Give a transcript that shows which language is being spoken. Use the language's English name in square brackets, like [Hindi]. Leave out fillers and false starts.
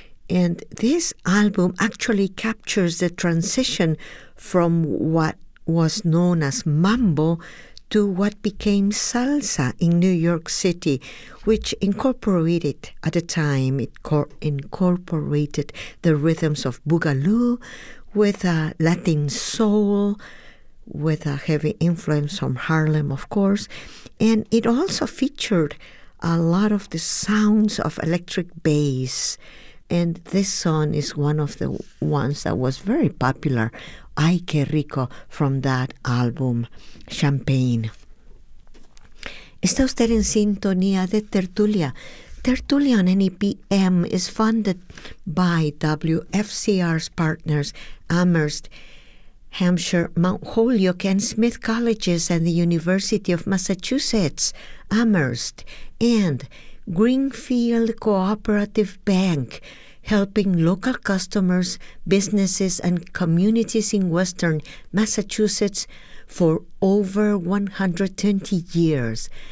[English] And this album actually captures the transition from what was known as mambo to what became salsa in New York City, which incorporated, at the time, it incorporated the rhythms of boogaloo with a Latin soul, with a heavy influence from Harlem, of course. And it also featured a lot of the sounds of electric bass. And this song is one of the ones that was very popular, Ay, qué rico, from that album, Champagne. [Spanish] Está usted en sintonía de Tertulia. [English] Tertulia on NEPM is funded by WFCR's partners, Amherst, Hampshire, Mount Holyoke, and Smith Colleges, and the University of Massachusetts, Amherst, and Greenfield Cooperative Bank, helping local customers, businesses, and communities in Western Massachusetts for over 120 years.